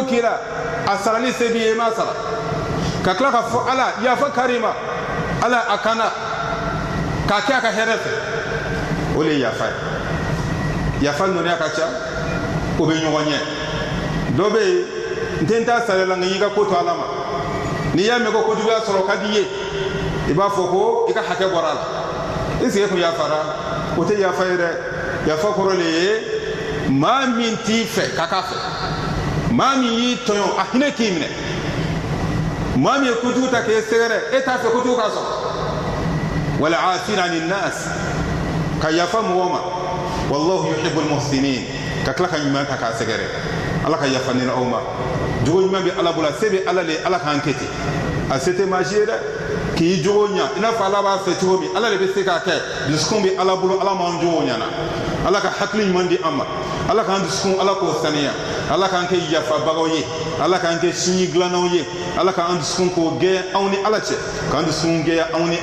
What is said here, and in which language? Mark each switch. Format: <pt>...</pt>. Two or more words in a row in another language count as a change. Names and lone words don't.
<bm>k'i la a sarali se b'i ye i m'a sara ka tila ka fɔ ala yafa karima ala a kana k'a kɛ a ka hɛrɛ fɛ o de ye yafa ye yafa nɔnniya ka ca o bɛ ɲɔgɔn ɲɛ dɔ bɛ yen n tɛ n ta sara la nka n y'i ka ko to ala ma n'i y'a mɛn ko kojuguya sɔrɔ ka di i ye i b'a fɔ ko i ka hakɛ bɔra a la</bm> <fr>est-ce que</fr> <bm>e kun yafara o tɛ yafa ye dɛ yafa kɔrɔ de ye maa min t'i fɛ ka k'a fɛ maa min y'i tɔɲɔ a hinɛ k'i minɛ maa min ye kojugu ta k'e sɛgɛrɛ e t'a fɛ kojugu ka sɔrɔ wala</bm> <ar>العافين عن الناس</ar> <bm>ka yafa mɔgɔw ma</bm> <ar>والله يحب المحسنين</ar> <bm>ka tila ka ɲuman ta k'a sɛgɛrɛ ala ka yafa ni aw ma jogo ɲuman bɛ ala bolo a se bɛ ala le ala k'an kɛ ten a se tɛ maa si ye dɛ k'i jogo ɲa i n'a fɔ ala b'a fɛ cogo min ala de bɛ se k'a kɛ dusukun bɛ ala bolo ala m'an jogo ɲana ala ka hakili ɲuman di an ma ala k'an dusukun ala k'o saniya ala k'an kɛ yafabagaw ye ala k'an kɛ sini dilannaw ye ala k'an dusukun k'o gɛn anw ni ala cɛ k'an dusukun gɛn anw ni</bm>